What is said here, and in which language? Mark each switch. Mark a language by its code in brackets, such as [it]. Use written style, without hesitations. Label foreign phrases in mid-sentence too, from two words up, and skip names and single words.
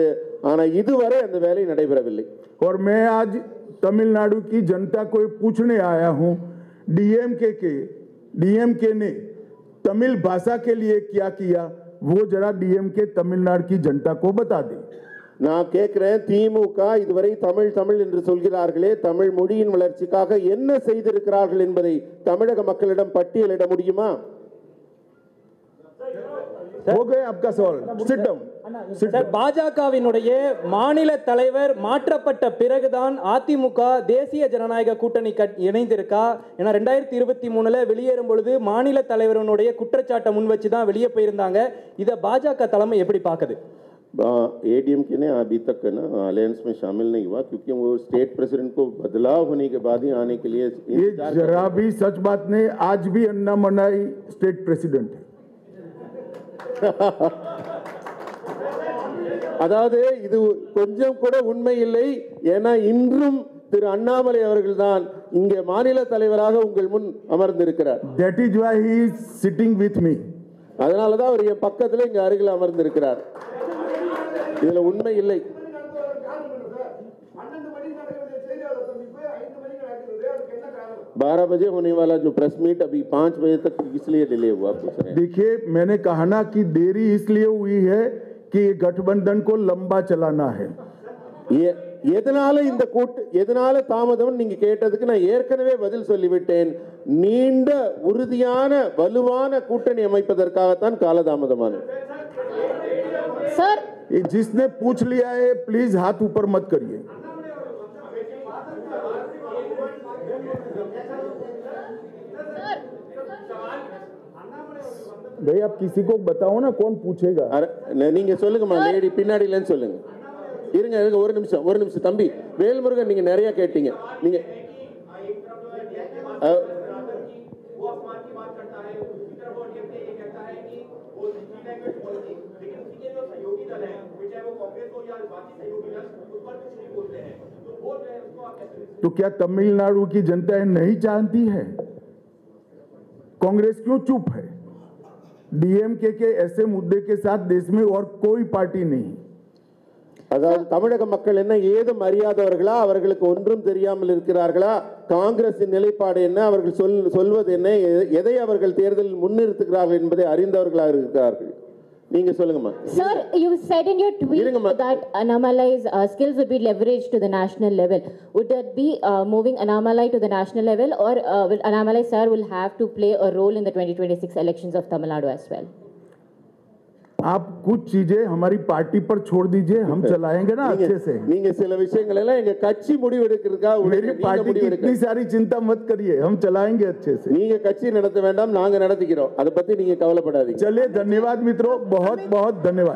[ta] ஆனால் இதுவரை அந்த வேலை நடைபெறவில்லை। [hi] और मैं आज तमिलनाडु की जनता को पूछने आया हूं, डीएमके ने तमिल भाषा के लिए क्या किया वो जरा डीएमके तमिलनाडु की जनता को बता दे। [ta] நான் கேட்கிறேன், திமுக இதுவரை தமிழ் என்று சொல்கிறார்களே, தமிழ் மொழியின் வளர்ச்சிக்காக என்ன செய்திருக்கிறார்கள் என்பதை தமிழக மக்களிடம் பட்டியலிட முடியுமா? [hi] हो गए आपका सवाल, [en] sit down. [ta] பாஜகவினுடைய மாநில தலைவர் மாற்றப்பட்ட பிறகுதான் அதிமுக தேசிய ஜனநாயக கூட்டணி இணைந்திருக்கா? ஏன்னா 2023 வெளியேறும் பொழுது மாநில தலைவருடைய குற்றச்சாட்டை முன் வச்சு தான் வெளியே போயிருந்தாங்க। இதை பாஜக தலைமை எப்படி பார்க்குது? [hi] एडीएमके ने अभी तक ना अलायंस में शामिल नहीं हुआ क्योंकि वो [en] state president [hi] को बदलाव होने के बाद ही आने के लिए ये जरा भी सच बात नहीं। आज भी अन्नामलाई [en] state president [hi] है। [ta] அதாவது இது கொஞ்சம் கூட உண்மை இல்லை। ஏன்னா இன்றும் திரு அண்ணாமலை அவர்கள்தான் இங்கே மாநில தலைவராக உங்கள் முன் அமர்ந்திருக்கிறார்। [en] That is why he is sitting with me. [ta] அதனால தான் அவர் என் பக்கத்துல இங்க அருகில் அமர்ந்திருக்கிறார்। இதுல உண்மை இல்லை। [hi] 12 बजे होने वाला जो [en] press meet [hi] अभी 5 बजे तक इसलिए डिले हुआ पूछ रहे हैं। देखिए मैंने कहा ना कि देरी इसलिए हुई है कि गठबंधन को लंबा चलाना है। [ta] எதனால தாமதம் நீங்க கேட்டதுக்கு நான் ஏற்கனவே பதில் சொல்லிவிட்டேன்। நீண்ட உறுதியான வலுவான கூட்டணி அமைப்பதற்காகத்தான் காலதாமதமானது। [hi] सर जिसने पूछ लिया है प्लीज हाथ ऊपर मत करिए। भाई आप किसी को बताओ ना कौन पूछेगा। [ta] நீங்க சொல்லுங்கம்மா, லேடி பின்னாடிலன்னு சொல்லுங்க। இருங்க ஒரு நிமிஷம் தம்பி வேல்முருகன், நீங்க நிறைய கேட்டீங்க। நீங்க [hi] तो क्या तमिलनाडु की जनता नहीं जानती है? कांग्रेस क्यों चुप है? डीएमके के ऐसे मुद्दे के साथ देश में और कोई पार्टी नहीं। [ta] அதாவது தமிழக மக்கள் என்ன ஏதும் அறியாதவர்களா? அவர்களுக்கு ஒன்றும் தெரியாமல் இருக்கிறார்களா? காங்கிரசின் நிலைப்பாடு என்ன, அவர்கள் சொல்வது என்ன, எதை அவர்கள் தேர்தலில் முன்னிறுத்துகிறார்கள் என்பதை அறிந்தவர்களாக இருக்கிறார்கள்। நீங்க சொல்லுங்கம்மா. [en] Sir, you said in your tweet [ta] இருங்கம்மா. [en] that Annamalai's skills would be leveraged to the national level. Would that be moving Annamalai to the national level, or will Annamalai sir will have to play a role in the 2026 elections of Tamil Nadu as well? [hi] आप कुछ चीजें हमारी पार्टी पर छोड़ दीजिए, हम चलाएंगे ना अच्छे से। [ta] நீங்க சில விஷயங்கள் எல்லாம் எங்க கட்சி முடிவு எடுக்கிறதுக்கா [hi] मेरी पार्टी की इतनी सारी चिंता मत करिए, हम चलाएंगे अच्छे से। [ta] நீங்க கட்சி நடத்த வேண்டாம், நாங்க நடத்திக்கிறோம், அதை பத்தி நீங்க கவலைப்படாதீங்க। [hi] चलिए, धन्यवाद मित्रों, बहुत बहुत धन्यवाद।